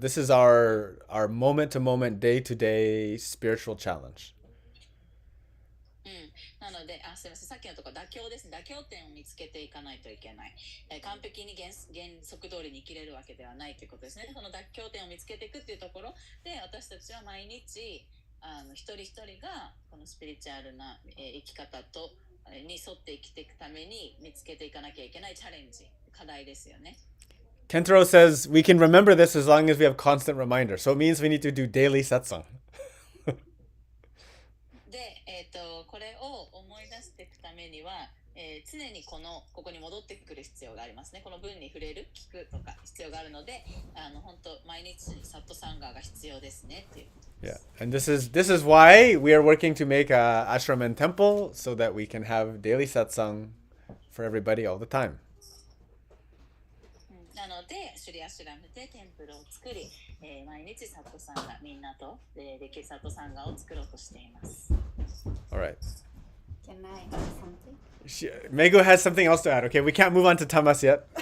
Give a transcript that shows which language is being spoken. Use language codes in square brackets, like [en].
[en] This is our moment to moment, day to day spiritual challenge. [ja] なので、すみません、さっきのところ妥協ですね。妥協点を見つけていかないといけない。完璧に原則通りに生きれるわけではないということですね。その妥協点を見つけていくっていうところで、私たちは毎日一人一人がこのスピリチュアルな、生き方に沿って生きていくために見つけていかなきゃいけないチャレンジ、課題ですよね。 [en] Kentaro says we can remember this as long as we have constant reminder. So it means we need to do daily satsang. [ja] で、これを思い出していくためには、常にここに戻ってくる必要がありますね。この文に触れる、聞くとか必要があるので、本当毎日サットサンガーが必要ですねっていうことです。 [en] Yeah, and this is why we are working to make a ashram and temple so that we can have daily satsang for everybody all the time. [ja] なので、シュリアシュラムでテンプルを作り、毎日サットサンガみんなとできるサットサンガを作ろうとしています。 [en] All right. Can I add something? Mego has something else to add. Okay, we can't move on to tamas yet.